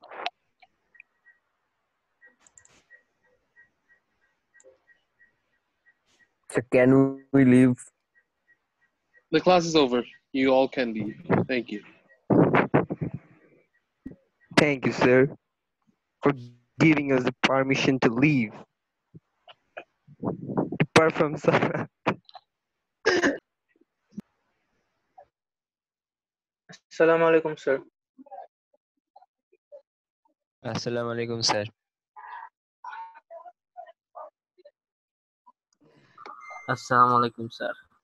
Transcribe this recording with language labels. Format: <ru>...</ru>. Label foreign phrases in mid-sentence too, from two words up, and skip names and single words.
<en>So can we leave? The class is over. You all can leave. Thank you. Thank you, sir, for giving us the permission to leave to perform salah.</en> <ar>السلام عليكم, sir. السلام عليكم, sir. السلام عليكم, sir.</ar>